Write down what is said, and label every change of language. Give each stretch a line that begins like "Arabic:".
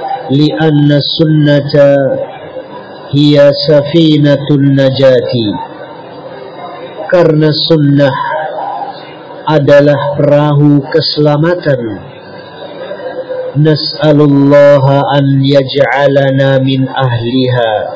Arabic: لأن السنة هي سفينة النجاة.
Indonesian: Karena sunnah adalah perahu keselamatan.
Arabic: نسأل الله أن يجعلنا من أهلها.